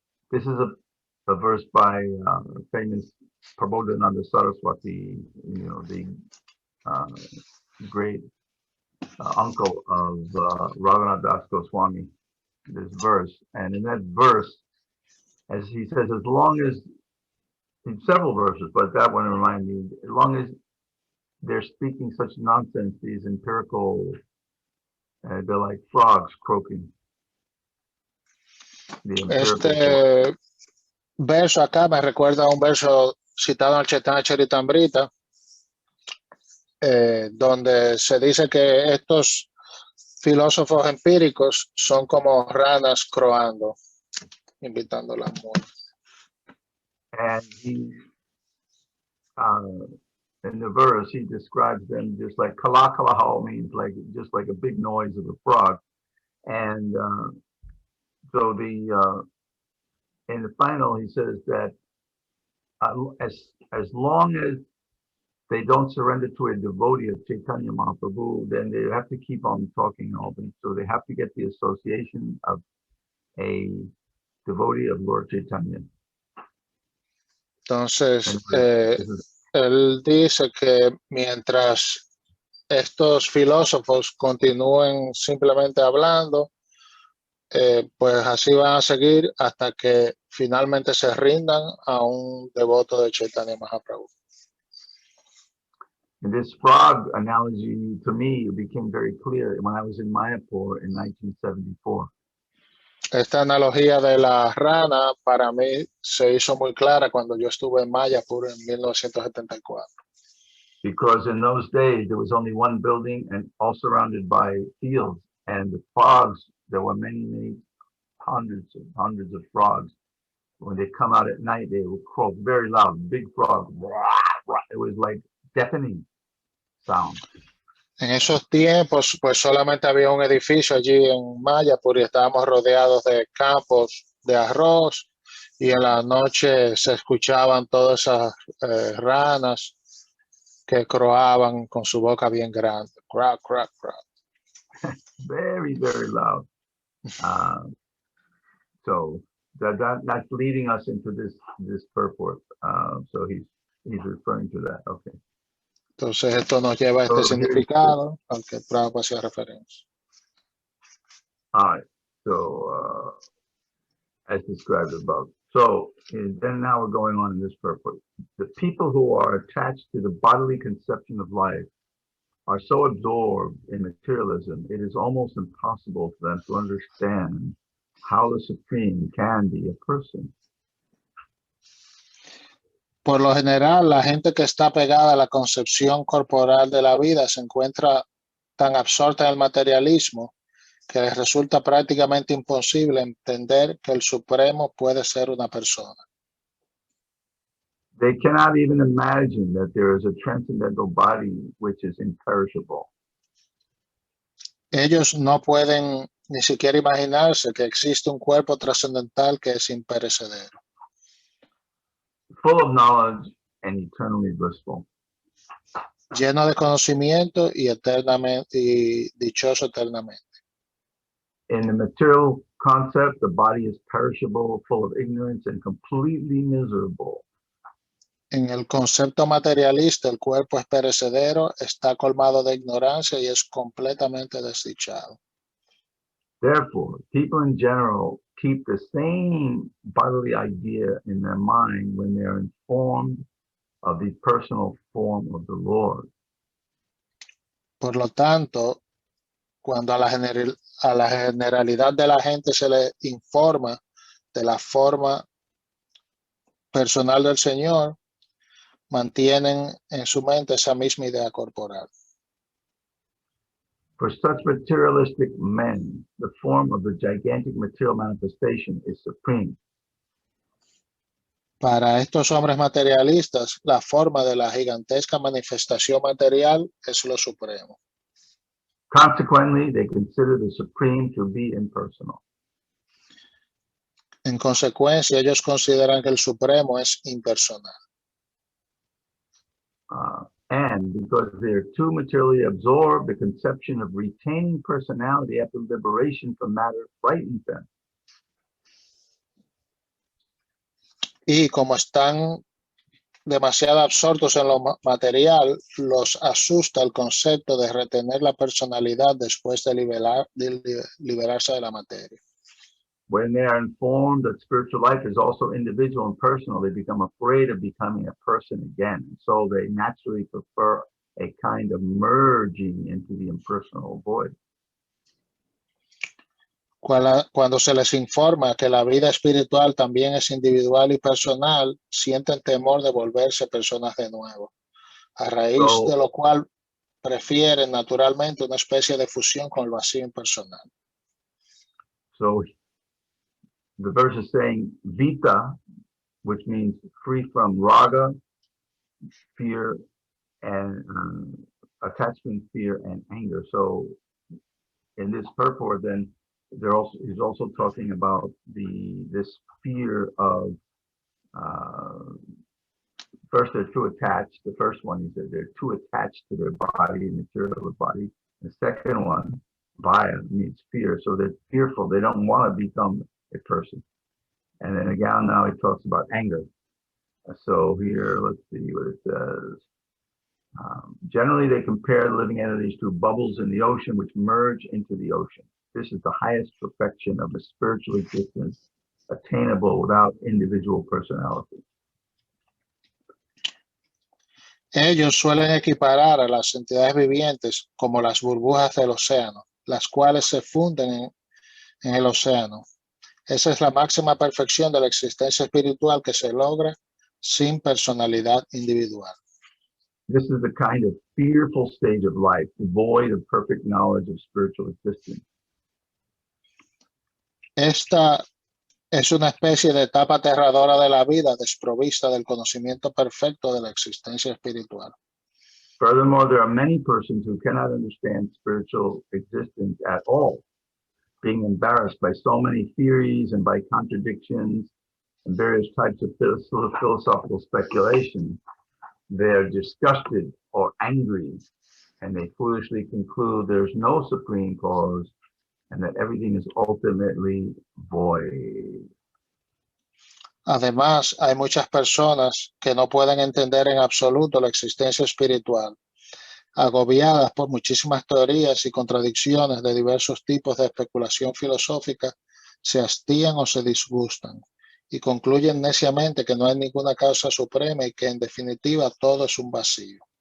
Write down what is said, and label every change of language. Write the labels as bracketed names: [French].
[English] This is a verse by famous Prabodhananda Saraswati, you know, the great uncle of Raghunath Das Goswami, this verse. And in that verse, as he says, as long as, in several verses, but that one reminds me, as long as they're speaking such nonsense, these empirical, they're like frogs croaking. [Spanish] Este verso acá me recuerda a un verso citado en el Chaitanya Charitamrita, donde se dice que estos filósofos empíricos son como ranas croando, invitando a la muerte. [English] And he, in the verse, he describes them just like kalakalaho means like just like a big noise of a frog. And so in the final, he says that as long as they don't surrender to a devotee of Chaitanya Mahaprabhu, then they have to keep on talking all day. So they have to get the association of a devotee of Lord Chaitanya. [Spanish] Entonces, él dice que mientras estos filósofos continúen simplemente hablando, pues así van a seguir hasta que finalmente se rindan a un devoto de Chaitanya Mahaprabhu. [English] And this frog analogy to me became very clear when I was in Mayapur in 1974. [Spanish] Esta analogía de la rana para mí se hizo muy clara cuando yo estuve en Mayapur en 1974. [English] Because in those days there was only one building and all surrounded by fields, and the frogs, there were many hundreds of frogs. When they come out at night, they would croak very loud, big frog. It was like deafening sound. [Spanish] En esos tiempos, pues solamente había un edificio allí en Mayapur y estábamos rodeados de campos de arroz y en la noche se escuchaban todas esas ranas que croaban con su boca bien grande. [English] Crack, crack, crack. Very, very loud. So that's leading us into this purport. So he's referring to that. Okay. [Spanish] Entonces esto nos lleva a este significado al que Prabhupada hacía referencia. [English] All right. So, as described above. So, then now we're going on in this purpose. The people who are attached to the bodily conception of life are so absorbed in materialism, it is almost impossible for them to understand how the Supreme can be a person. [Spanish] Por lo general, la gente que está pegada a la concepción corporal de la vida se encuentra tan absorta en el materialismo que les resulta prácticamente imposible entender que el Supremo puede ser una persona. [English] They cannot even imagine that there is a transcendental body which is imperishable. [Spanish] Ellos no pueden ni siquiera imaginarse que existe un cuerpo trascendental que es imperecedero, [English] full of knowledge and eternally blissful. [Spanish] lleno de conocimiento y eternamente y dichoso eternamente. [English] In the material concept, the body is perishable, full of ignorance, and completely miserable. [Spanish] En el concepto materialista, el cuerpo es perecedero, está colmado de ignorancia y es completamente desdichado. [English] Therefore, people in general keep the same bodily idea in their mind when they are informed of the personal form of the Lord. [Spanish] Por lo tanto, cuando a la generalidad de la gente se le informa de la forma personal del Señor, mantienen en su mente esa misma idea corporal. [English] For such materialistic men, the form of the gigantic material manifestation is supreme. [Spanish] Para estos hombres materialistas, la forma de la gigantesca manifestación material es lo supremo. [English] Consequently, they consider the supreme to be impersonal. [Spanish] En consecuencia, ellos consideran que el supremo es impersonal. [English] And because they're too materially absorbed, the conception of retaining personality after liberation from matter frightens them. [Spanish] Y como están demasiado absortos en lo material, los asusta el concepto de retener la personalidad después de liberarse de la materia. [English] When they are informed that spiritual life is also individual and personal, they become afraid of becoming a person again. So they naturally prefer a kind of merging into the impersonal void. [Spanish] Cuando se les informa que la vida espiritual también es individual y personal, sienten temor de volverse personas de nuevo, a raíz de lo cual prefieren naturalmente una especie de fusión con el vacío impersonal. [English] So the verse is saying vita, which means free from raga, fear, and attachment, fear, and anger. So in this purport, then he's also talking about this fear of first they're too attached. The first one, he said they're too attached to their body, material body. The second one, bhaya, means fear. So they're fearful. They don't want to become a person. And then again, now he talks about anger. So here, let's see what it says. Generally, they compare living entities to bubbles in the ocean, which merge into the ocean. This is the highest perfection of a spiritual existence, attainable without individual personality. [Spanish] Ellos suelen equiparar a las entidades vivientes como las burbujas del océano, las cuales se funden en el océano. Esa es la máxima perfección de la existencia espiritual que se logra sin personalidad individual. [English] This is the kind of fearful stage of life, devoid of perfect knowledge of spiritual existence. [Spanish] Esta es una especie de etapa aterradora de la vida desprovista del conocimiento perfecto de la existencia espiritual. [English] Furthermore, there are many persons who cannot understand spiritual existence at all, being embarrassed by so many theories and by contradictions and various types of philosophical speculation. They are disgusted or angry, and they foolishly conclude there's no supreme cause and that everything is ultimately void. [Spanish] Además, hay muchas personas que no pueden entender en absoluto la existencia espiritual, agobiadas por muchísimas teorías y contradicciones de diversos tipos de especulación filosófica, se hastían o se disgustan y concluyen neciamente que no hay ninguna causa suprema y que en definitiva todo es un vacío.